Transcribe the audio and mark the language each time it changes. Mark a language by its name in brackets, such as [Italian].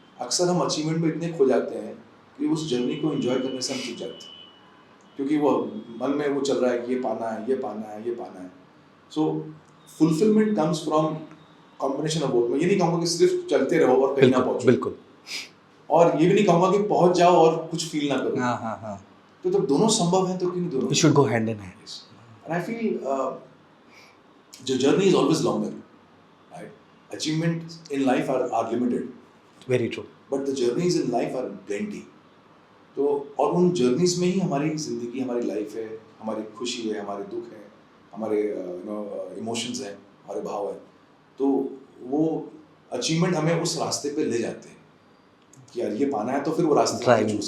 [Hindi] अक्सर हम अचीवमेंट में इतने खो जाते हैं कि उस जर्नी को एंजॉय करने से हम चूक जाते हैं, क्योंकि वो मन में वो चल रहा है कि ये पाना है, ये पाना है, ये पाना है। [English] So fulfilment comes from combination of both. [Hindi] मैं ये नहीं कहूँगा कि सिर्फ चलते रहो और कहीं ना बिल्कुल पहुँचो, बिल्कुल। और ये भी नहीं कहूँगा कि पहुँच जाओ और कुछ फील ना करो। हाँ हाँ हाँ, तो जब दोनों संभव है तो क्यों नहीं दोनों? [English] It should go hand in hand. And I feel the journey is always longer, right? Achievements in life are limited, very true. but the journeys in life are plenty. [Hindi] तो और उन जर्नीज में ही हमारी जिंदगी, हमारी लाइफ है, हमारी खुशी है, हमारे दुख है, हमारे इमोशंस हैं, हमारे भाव हैं। तो वो अचीवमेंट हमें उस रास्ते पे ले जाते हैं कि यार ये पाना है, तो फिर वो रास्ते [English] driving choose